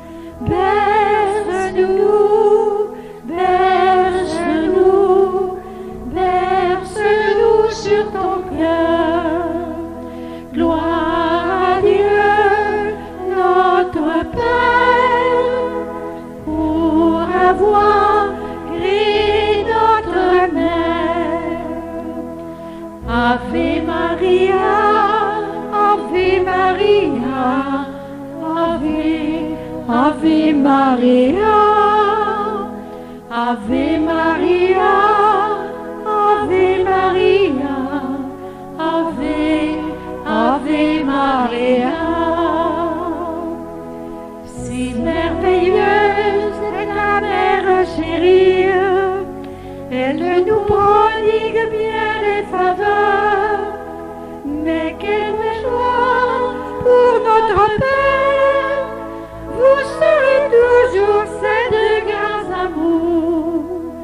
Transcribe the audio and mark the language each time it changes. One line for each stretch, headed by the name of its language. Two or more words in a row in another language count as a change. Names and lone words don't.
French: Berce-nous, berce-nous, berce-nous sur ton cœur. Gloire à Dieu, notre Père, pour avoir créé notre mère.
Latin: Ave Maria, Ave Maria, Ave Maria, Ave Maria, Ave Maria, Ave Maria.
French: Si merveilleuse est ta mère chérie, elle nous prodigue bien des faveurs, mais quelle joie pour notre Père, vous serez toujours ces 2 grands amours.